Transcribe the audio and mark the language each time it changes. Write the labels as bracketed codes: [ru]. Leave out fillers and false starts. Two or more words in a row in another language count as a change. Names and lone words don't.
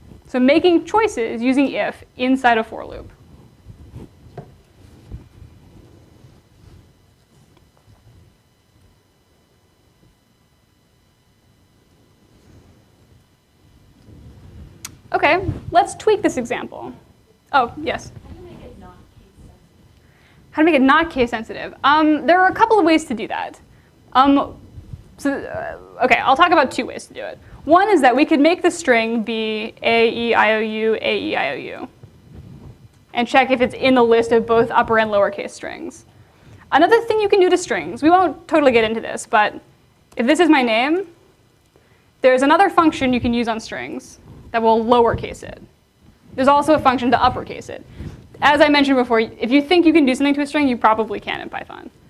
[en] So making choices using if inside a for loop. Okay, let's tweak this example. Oh, yes? How to make it not case sensitive? There are a couple of ways to do that. Okay, I'll talk about 2 ways to do it. One is that we could make the string be A-E-I-O-U, A-E-I-O-U, and check if it's in the list of both upper and lowercase strings. Another thing you can do to strings, we won't totally get into this, but if this is my name, there's another function you can use on strings that will lowercase it. There's also a function to uppercase it. As I mentioned before, if you think you can do something to a string, you probably can in Python.